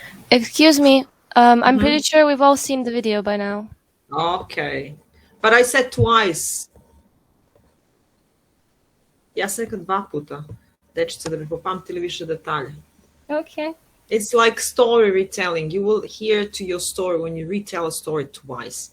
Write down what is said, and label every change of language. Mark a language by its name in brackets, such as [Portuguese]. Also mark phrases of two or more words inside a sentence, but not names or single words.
[English] Excuse me. I'm Mhm. pretty sure we've all seen the video by now. Okay. But I said twice. [Serbian] Ja sam rekla 2 puta. Dečice, da bi popamtili više detalja. [English] Okay. It's like story retelling. You will hear to your story when you retell a story twice.